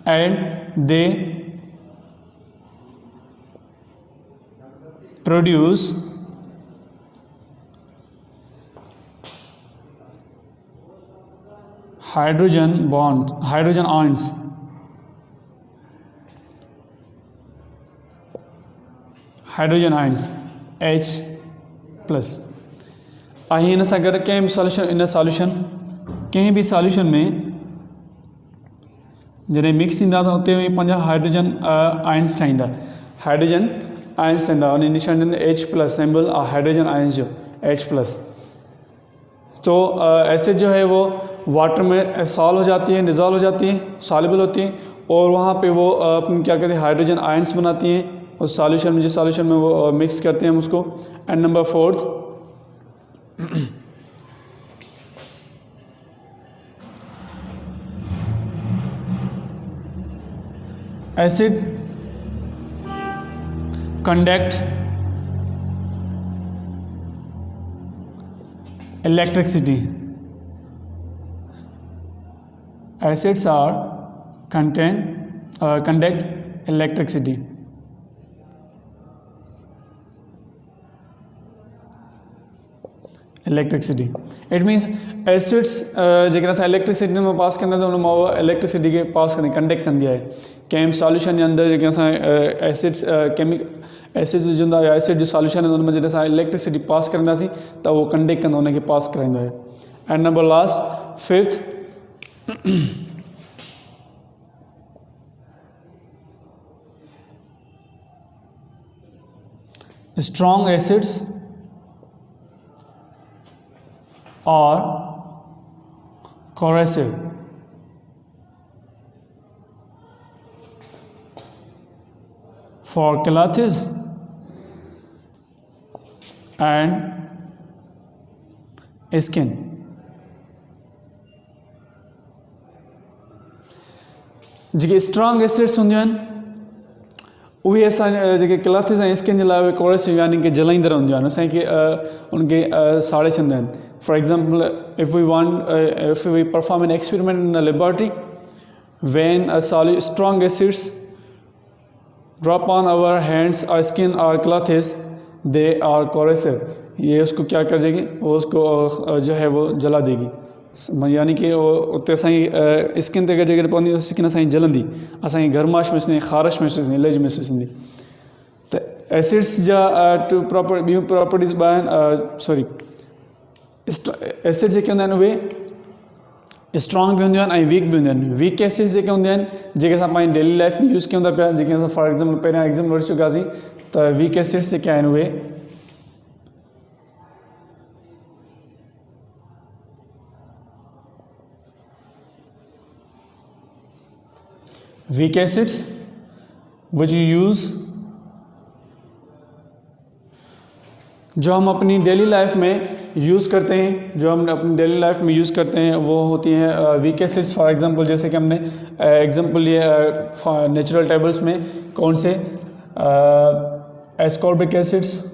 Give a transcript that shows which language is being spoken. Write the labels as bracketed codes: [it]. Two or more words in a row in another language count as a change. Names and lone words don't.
[en] and they produce hydrogen ions, H+। [sd] ऐं हिन सां गॾु कंहिं बि सॉल्यूशन में जॾहिं मिक्स थींदा त उते पंहिंजा [en] hydrogen ions [sd] ठाहींदा, उन निशान H+, [en] symbol hydrogen ions [sd] जो H+। [hi] तो एसिड जो है वो वाटर में सॉल्व हो जाती है, डिज़ोल्व हो जाती है, सॉल्युबल होती है, और वहाँ पे वो क्या कहते हैं, [en] hydrogen ions [hi] बनाती हैं उस सॉल्यूशन में, जिस सॉल्यूशन में वो मिक्स करते हैं हम उसको। [en] and number fourth, acid conduct electricity. Acids are conduct electricity. It means [sd] एसिड्स जेकर असां इलेक्ट्रिसिटी में पास कंदा त उन मां इलेक्ट्रिसिटी के पास कंदी, कंडक्ट कंदी आहे। कंहिं सॉल्यूशन जे अंदरि जेके असां एसिड्स विझंदा या एसिड जो सॉल्यूशन आहे उन में जॾहिं असां इलेक्ट्रिसिटी पास कंदासीं त उहो कंडक्ट कंदो, उनखे पास कराईंदो आहे। [en] and number last, fifth, strong acids or corrosive. For clothes and skin. [sd] जेके [en] strong acids [sd] हूंदियूं आहिनि उहे असां जेके क्लॉथ्स ऐं स्किन जे लाइ उहे कोरेसिव यानी कि जलाईंदड़ हूंदियूं आहिनि, असांखे उनखे साड़े छॾींदा आहिनि। [en] for example, if we perform an experiment in a laboratory, when a strong acids drop on our hands or skin or clothes, they are corrosive. [hi] ये उसको क्या कर देगी, वो उसको जो है वो जला देगी, [sd] यानी कि उते असांजी स्किन ते जेकॾहिं पवंदी स्किन असांजी जलंदी, असांजी गर्माश महसूस थींदी, ख़ारिश महसूस थींदी, एलर्जी महसूस थींदी। त एसिड्स जा ॿियूं प्रॉपर्टीज़ ॿ आहिनि, एसिड जेके हूंदा आहिनि उहे स्ट्रॉन्ग बि हूंदियूं आहिनि ऐं वीक बि हूंदियूं आहिनि। [en] weak acids [sd] जेके हूंदियूं आहिनि जेके असां पंहिंजी [en] daily life [sd] में यूज़ कयूं था पिया, जेके असां [en] for example [sd] पहिरियां एग्ज़ाम्पल वठी चुकासीं, त [en] weak acids [sd] जेके आहिनि उहे [en] weak acids which you use, [hi] जो हम अपनी [en] daily life [hi] में यूज़ करते हैं, जो हम अपनी [en] daily life [hi] में यूज़ करते हैं, वो होती हैं [en] weak acids. for example [hi] जैसे कि हमने एग्जांपल लिए [en] natural tables [hi] में कौन से, [en] ascorbic acids,